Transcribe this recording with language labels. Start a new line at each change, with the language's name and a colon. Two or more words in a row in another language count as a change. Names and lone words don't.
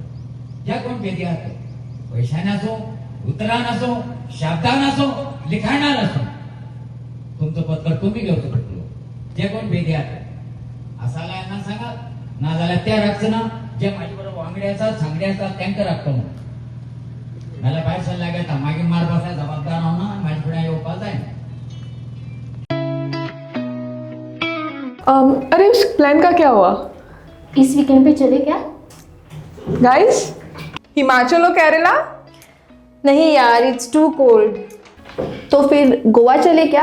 Konkani: ज्या कोण पेदी आसा पयशान आसो उतरान आसो शब्दान आसो लिखाणान आसो तुमचो पत्कर तुमी घेवचो पडटलो. जे कोण पेदी आसा जाल्यार सांगा नाजाल्यार त्या राखचना जे म्हाजे बरोबर वांगडे आसात सांगडे आसात तांकां राखतो नाल्यार भायर सरल्यार घेता मागीर मारपाक जबाबदार हांव ना म्हाजे फुड्यान येवपाक जाय.
Hindi: अरे उस प्लान का क्या हुआ? इस वीकेंड पे चले क्या? गाइस हिमाचल और केरला? नहीं यार,
English: it's too cold.
Hindi: तो फिर गोवा चले क्या?